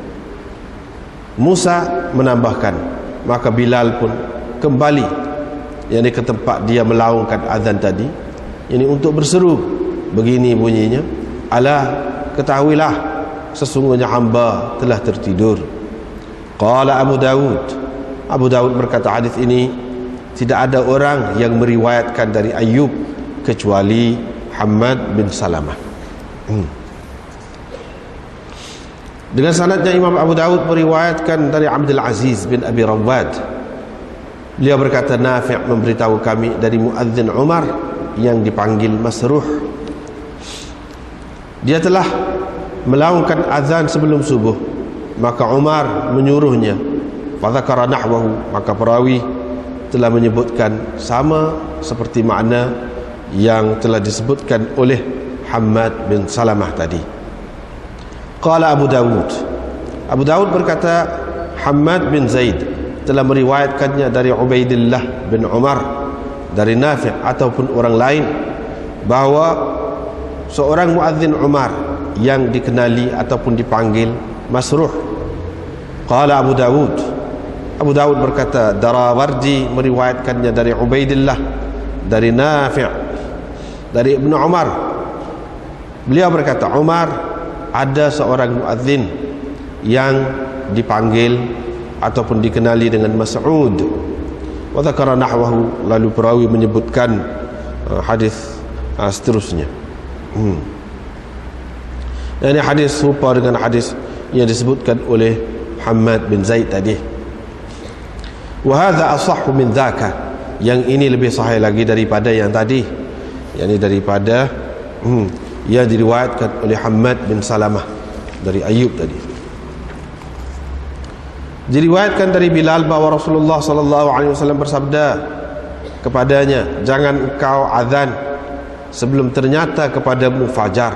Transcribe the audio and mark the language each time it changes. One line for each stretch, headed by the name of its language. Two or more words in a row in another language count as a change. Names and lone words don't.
Malay: Musa menambahkan, maka Bilal pun kembali ke tempat dia melaungkan azan tadi, ini untuk berseru. Begini bunyinya, ala ketahuilah sesungguhnya hamba telah tertidur.
Arabic: قال أبو داود.
Malay: Abu Dawud berkata, hadis ini tidak ada orang yang meriwayatkan dari Ayyub kecuali Hammad bin Salamah. Dengan sanadnya Imam Abu Dawud meriwayatkan dari Abdul Aziz bin Abi Rawad. Beliau berkata, Nafi' memberitahu kami dari muadzin Umar yang dipanggil Masruh. Dia telah melaungkan azan sebelum subuh, maka Umar menyuruhnya.
Arabic: فذكر نحوه,
Malay: maka perawi telah menyebutkan sama seperti makna yang telah disebutkan oleh Hammad bin Salamah tadi.
Arabic: قال أبو داود.
Malay: Abu Dawud berkata, Hammad bin Zaid telah meriwayatkannya dari Ubaidillah bin Umar, dari Nafi' ataupun orang lain, bahawa seorang muadzin Umar yang dikenali ataupun dipanggil Masruh.
Arabic: قال أبو داود.
Malay: Abu Dawud berkata, Darawardi meriwayatkannya dari Ubaidillah, dari Nafi', dari Ibnu Umar. Beliau berkata, Umar ada seorang muadzin yang dipanggil ataupun dikenali dengan Mas'ud.
Arabic: وذكر نحوه,
Malay: lalu perawi menyebutkan hadis seterusnya. Ini hadis serupa dengan hadis yang disebutkan oleh Hammad bin Zaid tadi.
Arabic: وهذا أصح من ذاك,
Malay: yang ini lebih sahih lagi daripada yang tadi, yakni daripada yang diriwayatkan oleh Hammad bin Salamah dari Ayyub tadi. Diriwayatkan dari Bilal bahawa Rasulullah SAW bersabda kepadanya, jangan engkau azan sebelum ternyata kepadamu fajar.